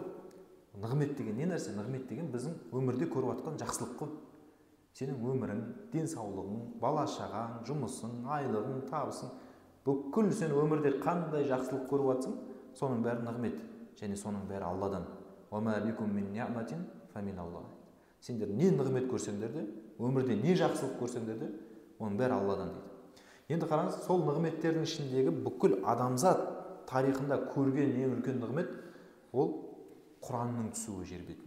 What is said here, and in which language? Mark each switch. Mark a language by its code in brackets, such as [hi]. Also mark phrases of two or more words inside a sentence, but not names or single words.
[kk] Нығмет деген не нәрсе? Нығмет деген біздің өмірде көріп жатқан жақсылық қой. Сенің өмірің, денсаулығың, бала шағаң, жұмысың, айлығың, табысың, бүкіл сен өмірде қандай жақсылық көріп жатсың, соның бәрі нығмет, және соның бәрі Алладан. [ar] وما بكم من نعمة فمن الله. [kk] Сендер не нығмет көрсеңдер де, өмірде не жақсылық көрсеңдер де, оның бәрі Алладан дейді. Енді қараңыз, сол нығметтердің ішіндегі бүкіл адамзат тарихында көрген ең үлкен нығмет ол Құранның түсуі жер бетіне.